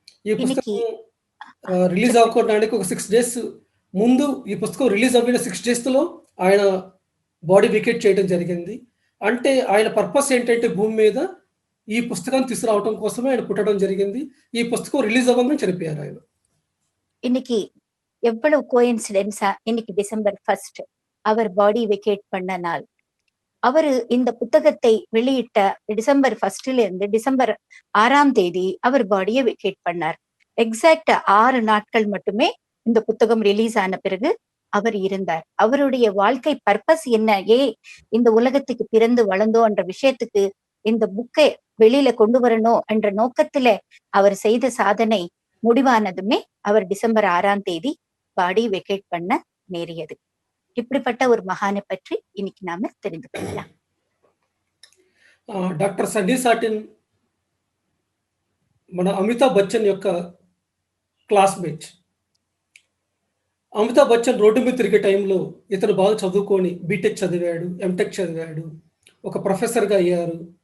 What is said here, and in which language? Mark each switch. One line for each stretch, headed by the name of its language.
Telugu: ఈ పుస్తకం రిలీజ్ అవ్వడానికి ఒక 6 డేస్ ముందు, ఈ పుస్తకం రిలీజ్ అవ్విన 6 డేస్లో ఆయన బాడీ వెకేట్ చేయడం జరిగింది. అంటే ఆయన పర్పస్ ఏంటంటే భూమి మీద ఈ పుస్తకాన్ని తీసుకురావడం కోసమే ఆయన పుట్టడం జరిగింది. ఈ పుస్తకం రిలీజ్ అవ్వగానే చనిపోయారు ఆయన.
Tamil: இன்னைக்கு எவ்வளவு கோயின்சிடென்ஸா இன்னைக்கு டிசம்பர் 1 அவர் பாடி வெக்கேட் பண்ண நாள். அவரு இந்த புத்தகத்தை வெளியிட்ட டிசம்பர் 1ல இருந்து டிசம்பர் 6ஆம் தேதி அவர் பாடியை வெக்கேட் பண்ணார். எக்ஸாக்ட் 6 நாட்கள் மட்டுமே இந்த புத்தகம் ரிலீஸ் ஆன பிறகு அவர் இருந்தார். அவருடைய வாழ்க்கை பர்பஸ் என்ன, இந்த உலகத்துக்கு பிறந்து வளர்ந்தோம் என்ற விஷயத்துக்கு இந்த புக்கை வெளியில கொண்டு வரணும் என்ற நோக்கத்துல அவர் செய்த சாதனை முடிவானதுமே அவர் டிசம்பர் 6ஆம் தேதி பாடி வெக்கேட் பண்ண நேரியது. இப்படிப்பட்ட ஒரு மகானை பற்றி இன்னைக்கு நாம தெரிந்து கொள்ளலாம்.
Telugu: డాక్టర్ సన్నీ సాటిన్ మన అమితాబ్ బచ్చన్ యొక్క క్లాస్‌మేట్. అమితాబ్ బచ్చన్ రోడ్డు మీద తిరిగే టైంలో ఇతను బాగా చదువుకొని బీటెక్ చదివాడు, ఎంటెక్ చదివాడు, ఒక ప్రొఫెసర్‌గా అయ్యారు.